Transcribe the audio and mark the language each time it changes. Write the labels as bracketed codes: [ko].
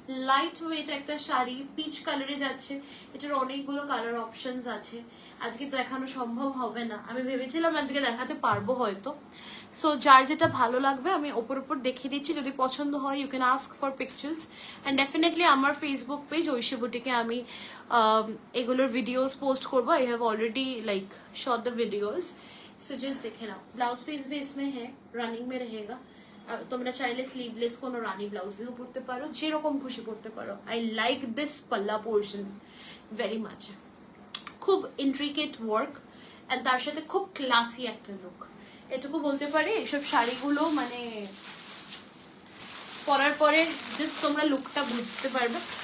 [bn] Light weight একটা sari, pitch কালারে যাচ্ছে। এটার অনেকগুলো কালার অপশনস আছে, আজকে তো দেখানো সম্ভব হবে না, আমি ভেবেছিলাম আজকে দেখাতে পারবো হয়তো। সো যার যেটা ভালো লাগবে আমি ওপর দেখিয়ে দিচ্ছি, যদি পছন্দ হয় [en] You can ask for pictures. [bn] And definitely আমার ফেসবুক পেজ ঐশী বুটিকে আমি এগুলোর ভিডিওস পোস্ট করবো। [en] I have already like shot the videos. [hi] So just देखे ना, ब्लाउज पीस भी इसमें है, रनिंग में रहेगा। [bn] তোমরা চাইলে স্লিভলেস কোনো রানী ব্লাউজ দিয়েও পরতে পারো, যেরকম খুশি পরতে পারো। [en] I like this পাল্লা portion very much. [bn] খুব ইন্ট্রিকেট ওয়ার্ক অ্যান্ড তার সাথে খুব ক্লাসি একটা লুক, এটুকু বলতে পারি। এসব শাড়িগুলো মানে পরার পরে জাস্ট তোমরা লুকটা বুঝতে পারবে।